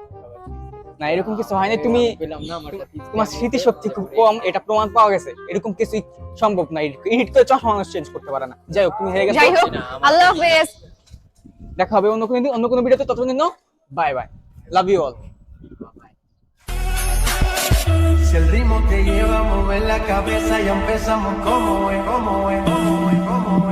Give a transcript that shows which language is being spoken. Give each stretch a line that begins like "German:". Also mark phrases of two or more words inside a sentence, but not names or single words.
Bangla: আমার লগে কথা বলছি। না এরকম কিছু হয়নি, তুমি তোমার স্মৃতিশক্তি খুব কম, এটা প্রমাণ পাওয়া গেছে। এরকম কিছু সম্ভব না, এডিট করে চশমা মানুষ চেঞ্জ করতে পারে না। যাই হোক, তুমি হেরে গেছো। যাই হোক, আল্লাহ হাফেজ। দেখা হবে অন্য কোনো দিন, অন্য কোনো ভিডিওতে। ততক্ষণ জন্য
English: bye bye, love you all.
Spanish: Si el ritmo te lleva a mover la cabeza, ya empezamos como es, como es, como es, como es.